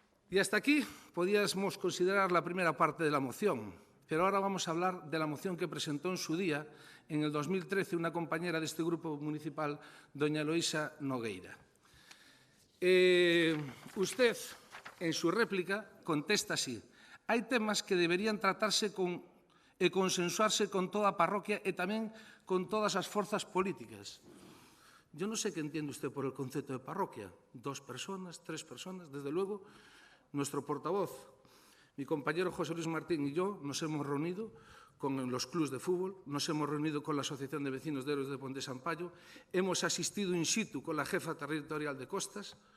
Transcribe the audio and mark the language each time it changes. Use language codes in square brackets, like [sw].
[es] Y hasta aquí podíamos considerar la primera parte de la moción, pero ahora vamos a hablar de la moción que presentó en su día, en el 2013, una compañera de este grupo municipal, doña Eloísa Nogueira. Usted, en su réplica, contesta así. [gl] Hai temas que deberían tratarse e consensuarse con toda a parroquia e tamén con todas as forzas políticas. [es] Yo [gl] non sei [es] que entiende usted por el concepto de parroquia. 2 personas, 3 personas. Desde luego, nuestro portavoz, mi compañero José Luis Martín y yo nos hemos reunido con los clubs de fútbol, nos hemos reunido con la Asociación de Vecinos de Héroes de Ponte Sampaio, hemos asistido in situ con la jefa territorial de Costas,